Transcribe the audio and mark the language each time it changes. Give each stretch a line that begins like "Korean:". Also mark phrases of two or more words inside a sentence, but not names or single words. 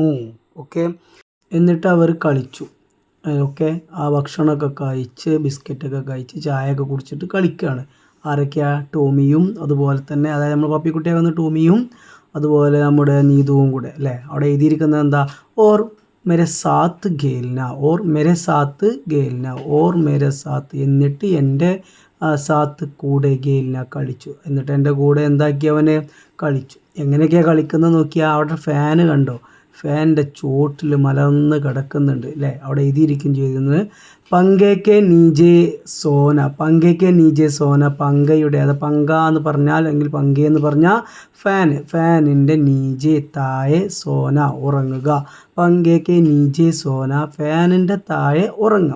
Malayalam: ഓക്കെ, എന്നിട്ട് അവർ കളിച്ചു. ഓക്കെ, ആ ഭക്ഷണമൊക്കെ കഴിച്ച് ബിസ്ക്കറ്റൊക്കെ കഴിച്ച് ചായയൊക്കെ കുടിച്ചിട്ട് കളിക്കുകയാണ്. ആരൊക്കെയാ? ടോമിയും അതുപോലെ തന്നെ, അതായത് നമ്മൾ പപ്പിക്കുട്ടിയാകുന്ന ടോമിയും അതുപോലെ നമ്മുടെ നീതുവും കൂടെ അല്ലേ? അവിടെ എഴുതിയിരിക്കുന്നത് എന്താ?
Hindi: और मेरे साथ खेलना, और मेरे साथ खेलना, और मेरे साथ.
Malayalam: എന്നിട്ട് എൻ്റെ സാത്ത് കൂടെ ഗെയിലിന കളിച്ചു. എന്നിട്ട് എൻ്റെ കൂടെ എന്താക്കി? അവന് കളിച്ചു. എങ്ങനെയൊക്കെയാണ് കളിക്കുന്നത് നോക്കിയാൽ അവിടെ ഫാന് കണ്ടോ? ഫാനിൻ്റെ ചോട്ടിൽ മലർന്ന് കിടക്കുന്നുണ്ട് അല്ലേ. അവിടെ എഴുതിയിരിക്കും ചെയ്തിരുന്നത്
Hindi: पंखे के नीचे सोना, पंखे के नीचे सोना,
Malayalam: പങ്കയുടെ അത് പങ്ക എന്ന് പറഞ്ഞാൽ അല്ലെങ്കിൽ പങ്ക എന്ന് പറഞ്ഞാൽ ഫാനിൻ്റെ നീജെ താഴെ സോന ഉറങ്ങുക,
Hindi: पंखे के नीचे सोना
Malayalam: ഫാനിൻ്റെ താഴെ ഉറങ്ങും.